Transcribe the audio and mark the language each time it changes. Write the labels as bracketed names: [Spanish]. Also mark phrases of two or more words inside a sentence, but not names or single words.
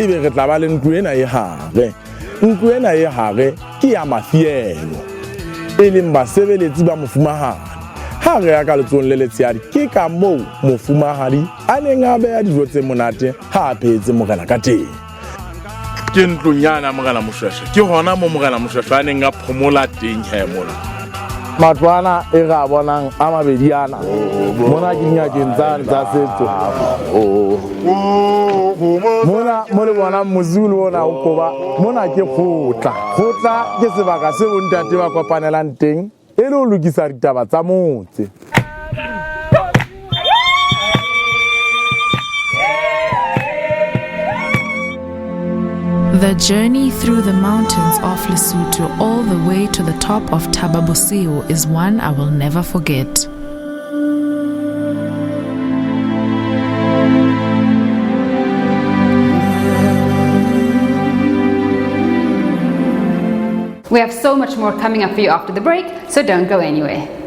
[Southern Sotho] ebe re tla ba le ntlo ena e hare ntlo ena e hare ke ya mafielo e leng basebeletsi ba mofumahadi ha re ya ka letsong le letshehadi ke ka moo mofumahadi a neng a beha dijo tse monate ha a phetse morena ka teng ke ntlonyana Morena Moshoeshoe ke hona mo Morena Moshoeshoe a neng a phomola teng he mona matwana e ga bonang a mabedi ana mona ke nyakeng tsa setso mona mo le bona mozulu ona o koba mona ke khotla ke sebaka se o ntate ba kopanelang teng e le o lokisa ditaba tsa motse. [English] The journey through the mountains of Lesotho all the way to the top of Thaba Bosiu is one I will never forget. We have so much more coming up for you after the break, so don't go anywhere.